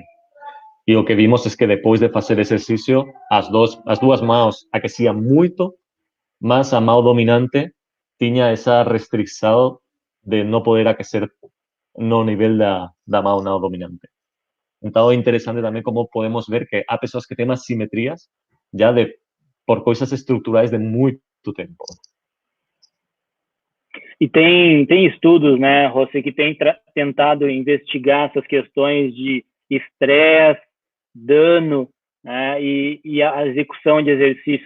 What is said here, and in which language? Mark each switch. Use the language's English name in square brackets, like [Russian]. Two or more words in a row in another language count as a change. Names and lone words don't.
[Galician] E o que vimos é que depois de facer exercicio, as dúas mãos aquecían moito, mas a mão dominante tiña esa restricción de non poder aquecer no nivel da mão non dominante. Então é interesante tamén como podemos ver que há persoas que têm asimetrías já por coisas estruturais de muito tempo. [Portuguese] E tem estudos, né, José, que tem tentado investigar essas questões de estresse, dano, né, e a execução de exercícios.